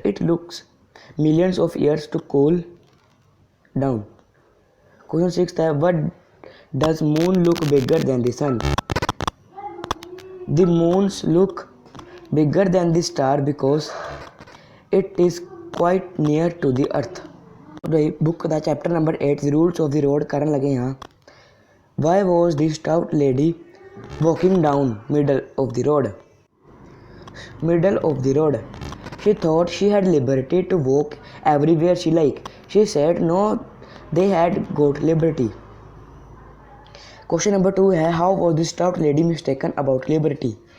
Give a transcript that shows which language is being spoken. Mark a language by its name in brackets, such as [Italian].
[English] It looks millions of years to cool down. Question 6 है, what does moon look bigger than the sun? The moons look bigger than the star because it is quite near to the earth. [Punjabi] Book का chapter number 8 rules of the road करन लगे यहाँ. [English] Why was the stout lady walking down middle of the road? Middle of the road. She thought she had liberty to walk everywhere she liked. She said no, they had got liberty. Question number 2 है, how was the stout lady mistaken about liberty?